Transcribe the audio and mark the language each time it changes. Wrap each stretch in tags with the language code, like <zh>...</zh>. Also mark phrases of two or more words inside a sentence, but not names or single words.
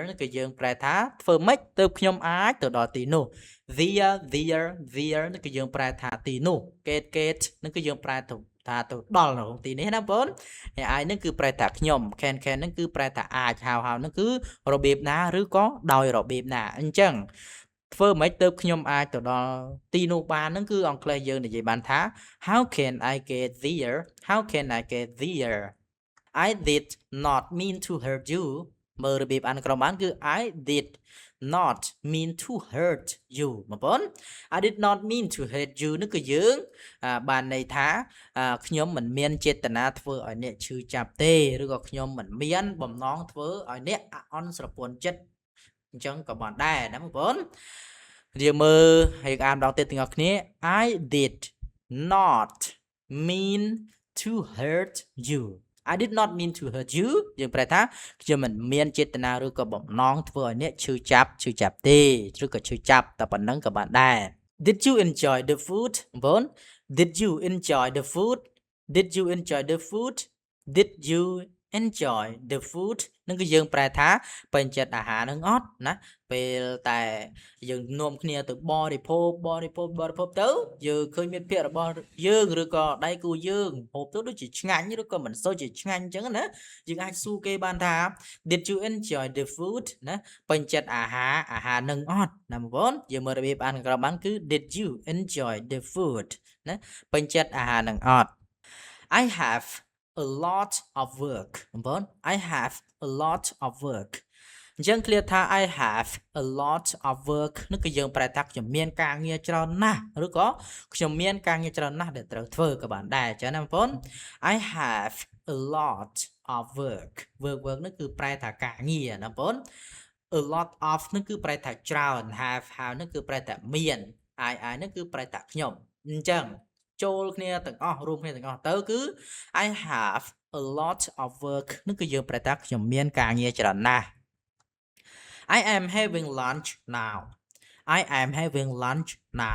<km>គឺយើងប្រែថាធ្វើម៉េចទៅខ្ញុំអាចទៅដល់ទីនោះ there នឹងគឺយើងប្រែថាទីនោះ get នឹងគឺយើងប្រែថាទៅដល់នៅក្នុងទីនេះណាបងប្អូនហើយ I នឹងគឺប្រែថាខ្ញុំ can នឹងគឺប្រែថាអាច how នឹងគឺរបៀបណាឬក៏ដោយរបៀបណាអញ្ចឹងធ្វើម៉េចទៅខ្ញុំអាចទៅដល់ទីនោះបានហ្នឹងគឺអង់គ្លេសយើងនិយាយបានថា</km> <en>how can I get there how can I get there I did not mean to hurt you</en> <km>មើលរបៀបអានក្រុមបានគឺ</km> <en>I did not mean to hurt you</en> <km>បងប្អូន</km> <en>I did not mean to hurt you</en> <km>នេះគឺយើងបានន័យថាខ្ញុំមិនមានចេតនាធ្វើឲ្យអ្នកឈឺចាប់ទេឬក៏ខ្ញុំមិនមានបំណងធ្វើឲ្យអ្នកអាក់អន់ស្រពន់ចិត្តអញ្ចឹងក៏បានដែរណាបងប្អូនយើងមើលហើយអានម្ដងទៀតទាំងអស់គ្នា</km> <en>I did not mean to hurt you I did not mean to hurt you</en> <km>យើងប្រែថាខ្ញុំមិនមានចេតនាឬក៏បំណងធ្វើឲ្យអ្នកឈឺចាប់ទេឬក៏ឈឺចាប់តែប៉ុណ្ណឹង ក៏បានដែរ</km> <en>Did you enjoy the food</en> <km>បងប្អូន</km> <en>Did you enjoy the food Did you enjoy the food</en> <km>Did you enjoy the food នឹងគឺ យើងប្រែថាពេញចិត្តអាហារនឹងអត់ណាពេលតែយើងនាំគ្នាទៅបរិភោគទៅយើងឃើញមិត្តភក្តិរបស់យើងឬក៏ដៃគូយើងហូបទៅដូចជាឆ្ងាញ់ឬក៏មិនសូវជាឆ្ងាញ់អញ្ចឹងណាយើងអាចសួរគេបានថា</km> <en>Did you enjoy the food</en> <km>ណាពេញចិត្តអាហារនឹងអត់ណាបងប្អូនយើងមើលរបៀបអានក្រោមបានគឺ</km> <en>Did you enjoy the food</en> <km>ណាពេញចិត្តអាហារនឹងអត់</km> <en>I have a lot of work</en> <km>បងប្អូន</km> <en>I have a lot of work</en> <km>អញ្ចឹង clear ថា</km> <en>I have a lot of work</en> <km>នោះគឺយើងប្រែថាខ្ញុំមានការងារច្រើនណាស់ឬក៏ខ្ញុំមានការងារច្រើនណាស់ដែលត្រូវធ្វើក៏បានដែរអញ្ចឹងណាបងប្អូន</km> <en>I have a lot of work</en> <km>នោះគឺប្រែថាការងារណាបងប្អូន</km> <en>a lot of</en> <km>នោះគឺប្រែថាច្រើន have នោះគឺប្រែថាមាន I នោះគឺប្រែថាខ្ញុំអញ្ចឹងចូលគ្នាទាំងអស់រួមគ្នាទាំងអស់ទៅគឺ</km> <en>I have a lot of work</en> <km>នោះគឺយើងប្រែថាខ្ញុំមានការងារច្រើនណាស់</km> <en>I am having lunch now I am having lunch now</en>